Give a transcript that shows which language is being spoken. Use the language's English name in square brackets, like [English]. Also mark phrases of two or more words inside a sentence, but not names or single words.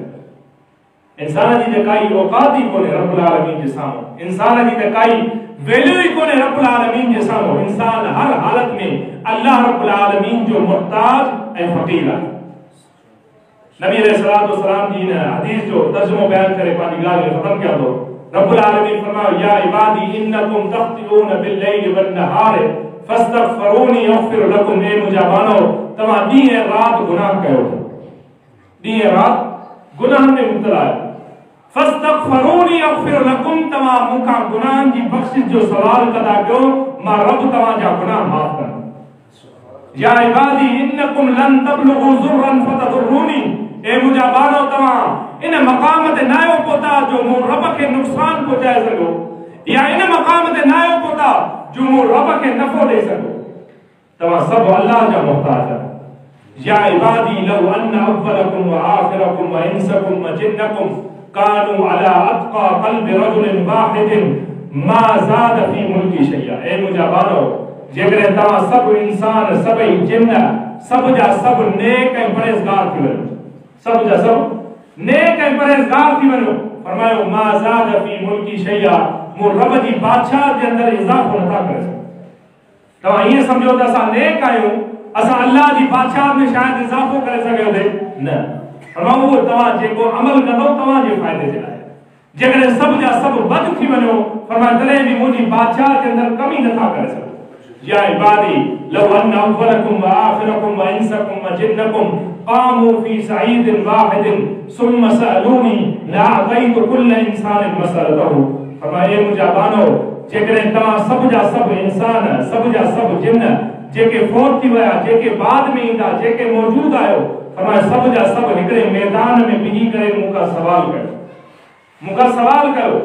[Sindhi] इंसान जी त काई औकात ई कोन्हे [Arabic] رب العالمين [Sindhi] जे साम्हूं, इंसान जी त काई वैल्यू ई कोन्हे [Arabic] رب العالمين [Sindhi] जे साम्हूं। इंसान हर हालत में [Arabic] الله رب العالمين [Sindhi] जो मुहताज ऐं फ़क़ीर आहे। नबी [Arabic] عليه الصلاة والسلام [Sindhi] जी ने हदीस जो तर्जुमो बयान करे पंहिंजी ॻाल्हि खे ख़त्म कया थो। रब्बुल आलमीन फरमायो [Arabic] يا عبادي إنكم تخطئون بالليل والنهار فاستغفروني أغفر لكم, [Sindhi] ए मुंहिंजा बानो तव्हां ॾींहुं ऐं राति गुनाह कयो था, ॾींहुं ऐं राति गुनाह में मुब्तला आहियो। [Arabic] فاستغفروني أغفر لكم, [Sindhi] तव्हां मूंखां गुनाहनि जी बख़्शिश जो सवाल कंदा कयो, मां रब तव्हांजा गुनाह माफ़ कंदुमि। [Arabic] يا عبادي إنكم لن تبلغوا ضري فتضروني, [Sindhi] ए मुंहिंजा बानो तव्हां इन मक़ाम ते न आहियो पहुता जो मूं रब खे नुक़सान पहुचाए सघो, या इन मक़ाम ते न आहियो पहुता जो मूं रब खे नफ़ो ॾेई सघो। तव्हां सभु अल्लाह जा मुहताज आहियो। [Arabic] يا عبادي لو أن أولكم وآخركم وإنسكم وجنكم كانوا على أتقى قلب رجل واحد ما زاد في ملكي شيئا, [Sindhi] ए मुंहिंजा बानो जेकॾहिं तव्हां सभु इंसान सभई जिन्न सभु जा सभु नेक ऐं परहेज़गार थी वञो, सभु जा सभु नेक ऐं परहेज़गार थी वञो, फरमायो [Arabic] ما زاد في ملكي شيئا, [Sindhi] मूं रब जी बादशाह जे अंदर इज़ाफ़ो नथा करे सघो। तव्हां ईअं सम्झो त असां नेक आहियूं, असां अल्लाह जी बादशाह में शायदि इज़ाफ़ो करे सघियो थे न। फरमायो उहो तव्हां जेको अमल कंदो तव्हांजे फ़ाइदे जे लाइ। जेकॾहिं सभु जा सभु बद थी वञो, फरमायो तॾहिं बि मुंहिंजी बादशाह जे अंदर कमी नथा करे सघो। [Arabic] يا عبادي لو أن أولكم وآخركم وإنسكم وجنكم قاموا في صعيد واحد ثم سألوني لأعطيت كل إنسان مسألته, [Sindhi] फरमायो मुंहिंजा बानो जेकॾहिं तव्हां सभु जा सभु इंसान सभु जा सभु जिन्न जेके फौत थी विया, जेके बाद में ईंदा, जेके मौजूद आहियो, फरमायो सभु जा सभु हिकिड़े मैदान में बिही करे मूंखां सवाल कयो, मूंखां सवाल कयो।